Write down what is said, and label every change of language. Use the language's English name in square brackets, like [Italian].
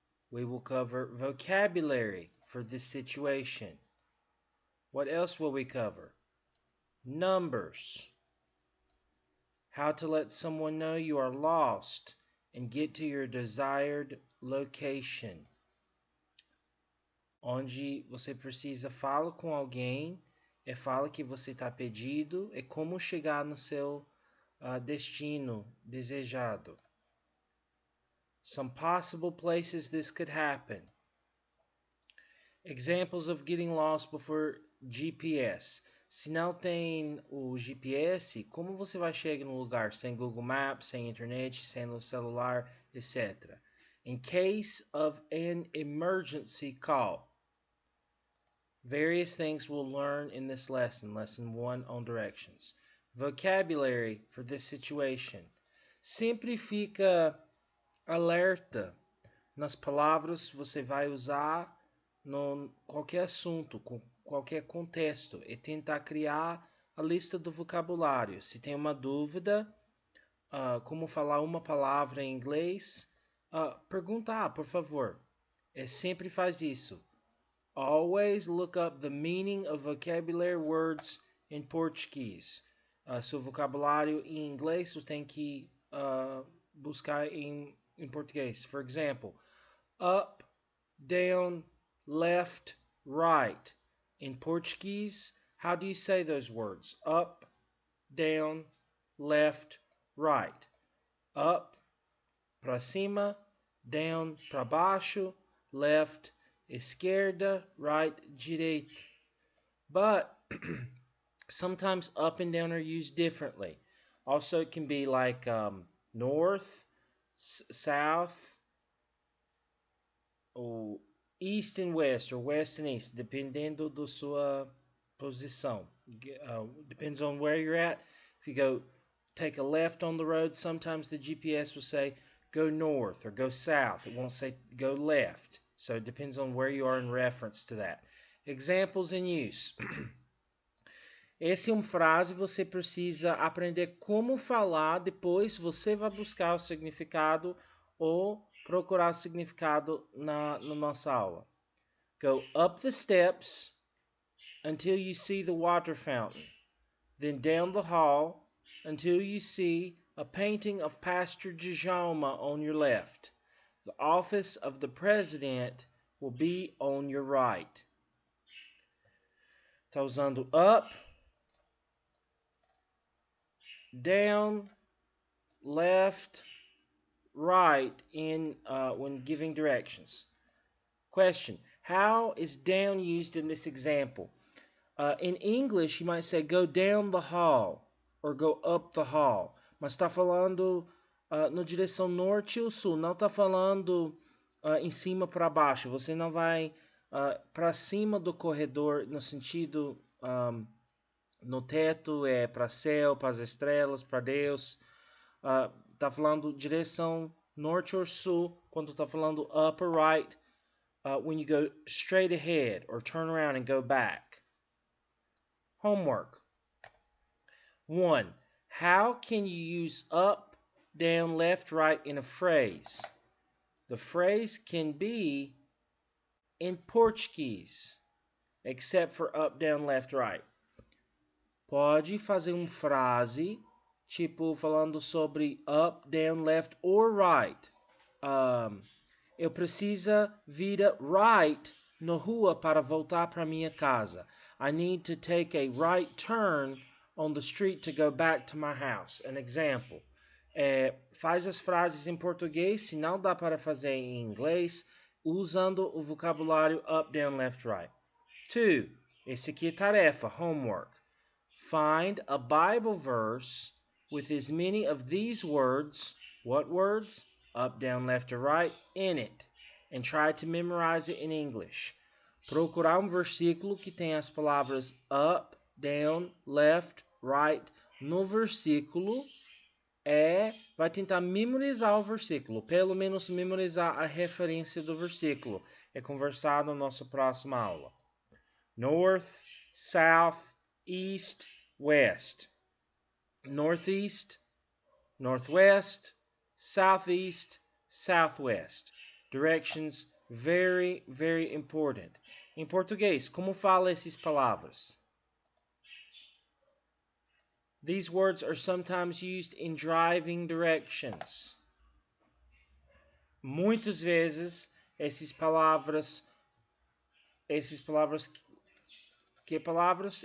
[English] We will cover vocabulary for this situation. What else will we cover? Numbers. How to let someone know you are lost and get to your desired location. [Portuguese] Onde você precisa falar com alguém, fala que você está perdido, é como chegar no seu destino desejado. [English] Some possible places this could happen. Examples of getting lost before GPS. [Portuguese] Se não tem o GPS, como você vai chegar no lugar sem Google Maps, sem internet, sem o celular, etc. [English] In case of an emergency call. Various things we'll learn in this lesson, lesson 1 on directions. Vocabulary for this situation. [Portuguese] Sempre fica alerta nas palavras que você vai usar em qualquer assunto, com qualquer contexto, e tentar criar a lista do vocabulário. Se tem uma dúvida, como falar uma palavra em inglês, perguntar, por favor. Sempre faz isso. [English] Always look up the meaning of vocabulary words in Portuguese. [Portuguese] Seu vocabulário em inglês você tem que buscar em português. [English] For example, up, down, left, right. In Portuguese, how do you say those words? Up, down, left, right. [Portuguese] Up, para cima, down, para baixo, left, esquerda, right, direita. [English] But sometimes up and down are used differently. Also, it can be like north, south, ou east and west, or west and east, [Portuguese] dependendo da sua posição. [English] Depends on where you're at. If you go take a left on the road, sometimes the GPS will say go north or go south. It won't say go left. So it depends on where you are in reference to that. Examples in use. [Portuguese] Essa é uma frase, você precisa aprender como falar, depois você vai buscar o significado ou procurar o significado na nossa aula. [English] Go up the steps until you see the water fountain. Then down the hall until you see a painting of Pastor Djalma on your left. The office of the president will be on your right. [Portuguese] Está usando [English] up, down, left, right when giving directions. Question: how is down used in this example? In English, you might say go down the hall or go up the hall. [Portuguese] Mas está falando na direção norte ou sul. Não está falando em cima para baixo. Você não vai para cima do corredor no sentido no teto, para céu, para as estrelas, para Deus. Está falando direção norte ou sul. Quando está falando [English] up or right, when you go straight ahead or turn around and go back. Homework. 1. How can you use up, down, left, right in a phrase? The phrase can be in Portuguese. except for up, down, left, right. [Portuguese] Pode fazer uma frase, tipo, falando sobre up, down, left or right. Eu preciso vir right na rua para voltar para minha casa. [English] I need to take a right turn on the street to go back to my house. An example. [Portuguese] Faz as frases em português, se não dá para fazer em inglês, usando o vocabulário up, down, left, right. 2. Esse aqui é tarefa, homework. [English] Find a Bible verse with as many of these words, what words? Up, down, left, or right, in it. And try to memorize it in English. [Portuguese] Procurar versículo que tem as palavras up, down, left, right no versículo vai tentar memorizar o versículo, pelo menos memorizar a referência do versículo. É conversado na nossa próxima aula. [English] North, South, East, West. Northeast, Northwest, Southeast, Southwest. Directions, very, very important. [Portuguese] Em português, como fala essas palavras? [English] These words are sometimes used in driving directions. [Portuguese] Muitas vezes, essas palavras, que palavras?